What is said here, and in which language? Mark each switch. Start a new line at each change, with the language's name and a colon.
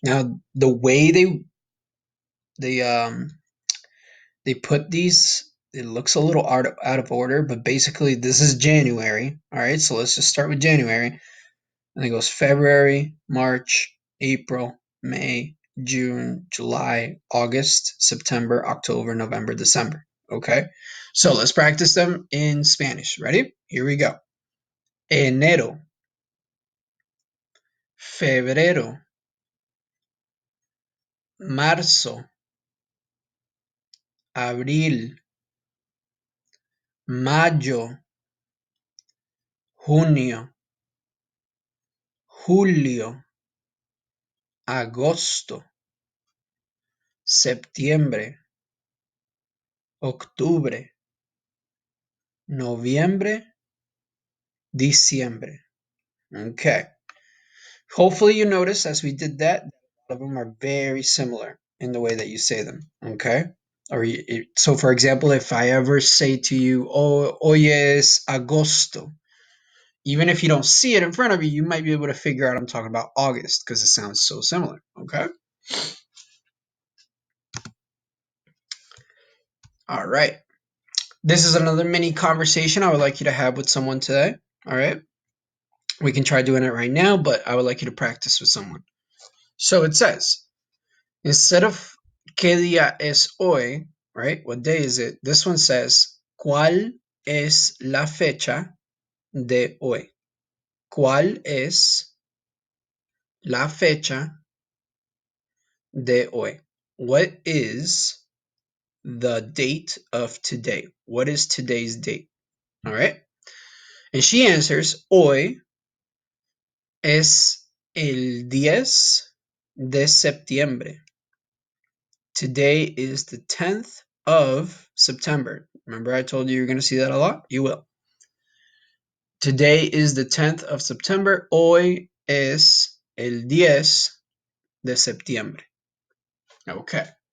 English: Now, the way they um, they put these, it looks a little out of order, but basically this is January. All right, so let's just start with January. And it goes February, March, April, May, June, July, August, September, October, November, December. Okay, so let's practice them in Spanish. Ready? Here we go.
Spanish: Enero, febrero, marzo, abril, mayo, junio, julio, agosto, septiembre, octubre, noviembre, diciembre.
English: Okay. Hopefully you notice as we did that, a lot of them are very similar in the way that you say them. Okay. So for example, if I ever say to you, oh,
Spanish: hoy es agosto,
English: even if you don't see it in front of you, you might be able to figure out I'm talking about August because it sounds so similar. Okay. All right. This is another mini conversation I would like you to have with someone today. All right. We can try doing it right now, but I would like you to practice with someone. So it says, instead of
Spanish: ¿qué día es hoy?
English: Right? What day is it? This one says,
Spanish: ¿cuál es la fecha de hoy? ¿Cuál es la fecha de hoy?
English: What is the date of today? What is today's date? All right. And she answers,
Spanish: hoy es el 10 de septiembre.
English: Today is the 10th of September. Remember I told you you're going to see that a lot? You will. Today is the 10th of September.
Spanish: Hoy es el 10 de septiembre. Okay.